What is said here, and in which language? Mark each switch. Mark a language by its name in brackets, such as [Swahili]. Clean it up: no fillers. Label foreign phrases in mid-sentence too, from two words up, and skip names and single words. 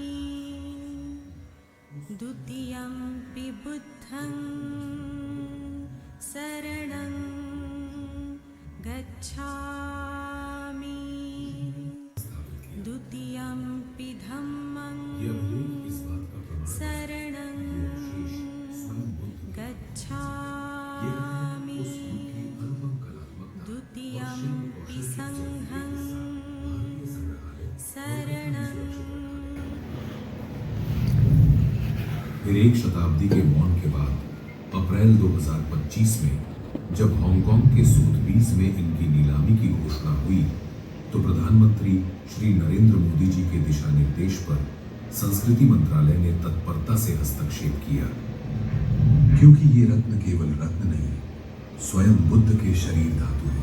[Pali] द्वितीयंपि बुद्धं शरणं गच्छामि, द्वितीयंपि धम्मं शरणं गच्छामि, द्वितीयंपि संघं शरणं। [Hindi] फिर एक शताब्दी के मौन के बाद अप्रैल 2025 में जब हांगकांग के सूथबीज में इनकी नीलामी की घोषणा हुई, तो प्रधानमंत्री श्री नरेंद्र मोदी जी के दिशा निर्देश पर संस्कृति मंत्रालय ने तत्परता से हस्तक्षेप किया, क्योंकि ये रत्न केवल रत्न नहीं, स्वयं बुद्ध के शरीर धातु है।